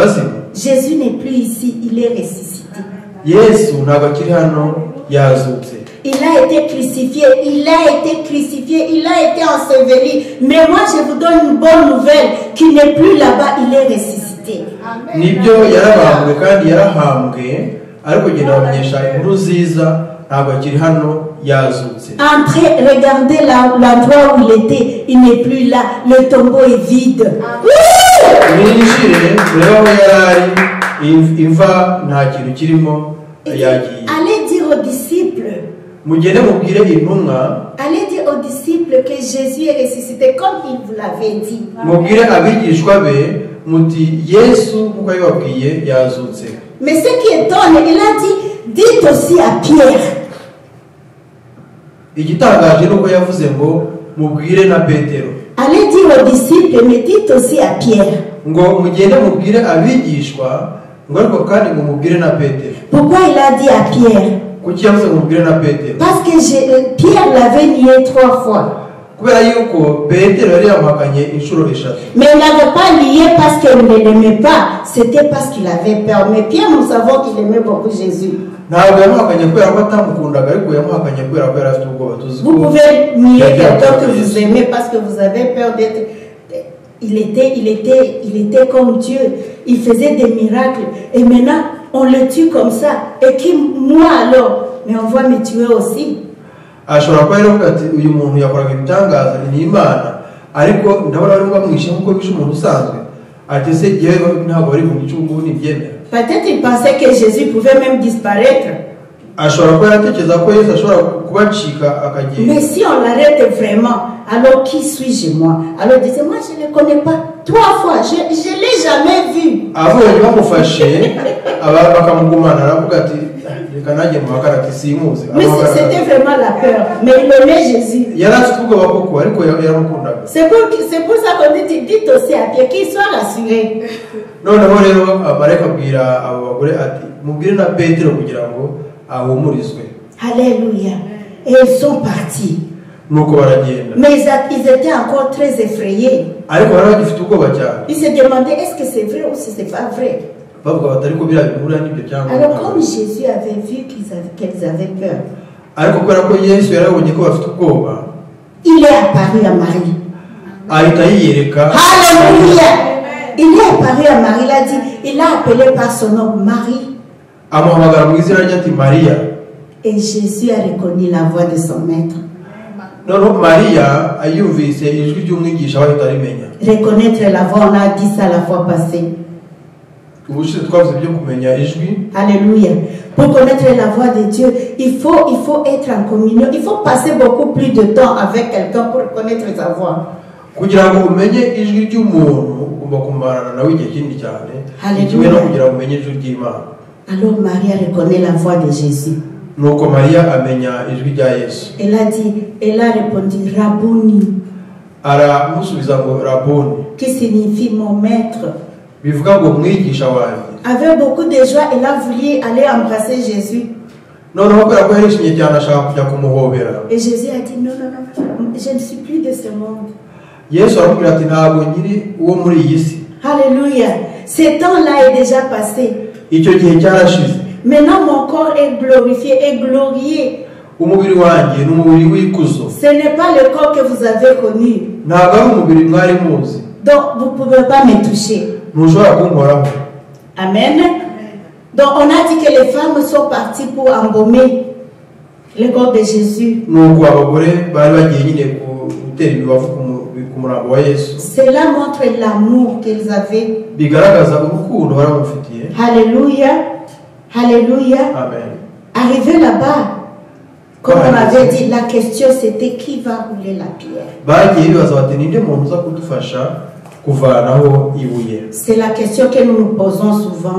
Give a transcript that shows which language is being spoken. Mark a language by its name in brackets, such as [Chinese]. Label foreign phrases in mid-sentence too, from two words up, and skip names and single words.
[French] Jésus n'est plus ici, il est ressuscité. il a été crucifié, il a été enseveli. Mais moi, je vous donne une bonne nouvelle, qu'il n'est plus là-bas, il est ressuscité. [Kinyarwanda] Nibyo yarabambwe kandi yarahambwe ariko genda bamenyesha inkuru nziza ntabwo akiri hano yazutse. [French] Entrez, regardez l'endroit où il était, il n'est plus là, le tombeau est vide. [Kinyarwanda] Mwinjire urebe aho yarari imva nta kintu kirimo yagiye. [French] Allez dire aux disciples. [Kinyarwanda] Mugende mubwire intumwa. [French] Allez dire aux disciples que Jésus est ressuscité comme il vous l'avait dit. [Kinyarwanda] Mubwire abigishwa be muti Yesu nkuko yababwiye yazutse. [French] Mais ce qui étonne, il a dit, dites aussi à Pierre. [Kinyarwanda] Igitangaje nuko yavuze ngo mubwire na Petero. [French] Allez dire aux disciples, mais dites aussi à Pierre. [Kinyarwanda] Ngo mugende mubwire abigishwa ngo ariko kandi ngo mubwire na Petero. [French] Pourquoi il a dit à Pierre? [Kinyarwanda] Kuki yavuze ngo mubwire na Petero? [French] Parce que Pierre l'avait nié 3 fois. [Kinyarwanda] Kubera yuko Petero yari yamuhakanye inshuro eshatu. [French] Mais il n'avait pas lié parce qu'il ne l'aimait pas, c'était parce qu'il avait peur. Mais Pierre, nous savons qu'il aimait beaucoup Jésus. Vous pouvez nier quelqu'un que vous aimez parce que vous avez peur d'être... Il était comme Dieu. Il faisait des miracles. Et maintenant, on le tue comme ça. Et qui, moi alors? Mais on va me tuer aussi. [Kinyarwanda] Ashobora kuba rero ati uyu muntu yakoraga ibitangaza ni Imana ariko ndabona bari bamwishe nkuko bishe umuntu usanzwe ati se gihe ntabwo bari mu gicugu ni byemera. [French] Peut-être il pensait que Jésus pouvait même disparaître. [Kinyarwanda] Ashobora kuba yatekereza ko Yesu ashobora kubacika akagenda. [French] Mais si on l'arrête vraiment, alors qui suis-je moi? Alors il disait, moi je ne le connais pas. 3 fois, je ne l'ai jamais vu. [Kinyarwanda] Abonye bamufashe bakamugumana aravuga ati reka nanjye muhakana ati simuzi. [French] Mais c'était vraiment la peur. Mais il aimait Jésus. [Kinyarwanda] Yari afite ubwoba koko ariko yaramukundaga. [French] C'est pour ça qu'on dit aussi à Pierre qu'il soit rassuré. [Kinyarwanda] Noneho rero abareka abwira abo bagore ati mubwire na Petero kugira ngo ahumurizwe. [French] Alléluia. Et ils sont partis. [Kinyarwanda] Nuko baragenda. [French] Mais ils étaient encore très effrayés. [Kinyarwanda] Ariko bari bagifite ubwoba cyane. [French] Ils se demandaient est-ce que c'est vrai ou si c'est pas vrai. [Kinyarwanda] Bavuga bati ariko biriya bihura n'ibyo cyangwa. [French] Alors comme Jésus avait vu qu'ils avaient peur. [Kinyarwanda] Ariko kubera ko Yesu yarabonye ko bafite ubwoba. [French] Il est apparu à Marie. [Kinyarwanda] Ahita yiyereka. [French] Alléluia. Il est apparu à Marie. Il a dit, il a appelé par son nom Marie. [Kinyarwanda] Amuhamagara mu izina rye ati Maria. [French] Et Jésus a reconnu la voix de son maître. [Kinyarwanda] Noneho Maria ayumvise ijwi ry'umwigisha we itarimenya. [French] Reconnaître la voix, on a dit ça la fois passée. [Kinyarwanda] Ubushize twavuze byo kumenya ijwi. [French] Alléluia. Pour connaître la voix de Dieu, il faut être en communion. Il faut passer beaucoup plus de temps avec quelqu'un pour connaître sa voix. [Kinyarwanda] Kugira ngo umenye ijwi ry'umuntu ugomba kumarana nawe igihe kinini cyane. Ikiwe no kugira ngo umenye ijwi ry'Imana. [French] Alors Maria reconnaît la voix de Jésus. [Kinyarwanda] Nuko Maria amenya ijwi rya Yesu. [French] Elle a répondu Rabboni. [Kinyarwanda] Aramusubiza ngo Rabboni. [French] Qui signifie mon maître. [Kinyarwanda] Bivuga ngo mwigisha wanjye. [French] Avec beaucoup de joie, elle a voulu aller embrasser Jésus. [Kinyarwanda] Noneho kubera ko yarishimye cyane ashaka kujya kumuhobera. [French] Et Jésus a dit non, je ne suis plus de ce monde. [Kinyarwanda] Yesu aramubwira ati ntabwo nyiri uwo muri iyi si. [French] Alléluia. Ce temps-là est déjà passé. [Kinyarwanda] Icyo gihe cyarashize. [French] Maintenant mon corps est glorifié et glorieux. [Kinyarwanda] Umubiri wanjye ni umubiri w'ikuzo. [French] Ce n'est pas le corps que vous avez connu. [Kinyarwanda] Ntabwo ari umubiri mwari muzi. [French] Donc vous ne pouvez pas me toucher. [Kinyarwanda] Ntushobora kunkoraho. [French] Amen. Donc on a dit que les femmes sont parties pour embaumer le corps de Jésus. [Kinyarwanda] Nuko abagore bari bagiye nyine gutera imibavu ku murambo wa Yesu. [French] Cela montre l'amour qu'ils avaient. [Kinyarwanda] Bigaragaza urukundo baramufitiye. [French] Alléluia. Alléluia. Amen. Arrivé là-bas, comme on avait dit, la question c'était qui va rouler la pierre. [Kinyarwanda] Bagiye bibaza bati ninde muntu uza kudufasha kuvanaho ibuye. [French] C'est la question que nous nous posons souvent.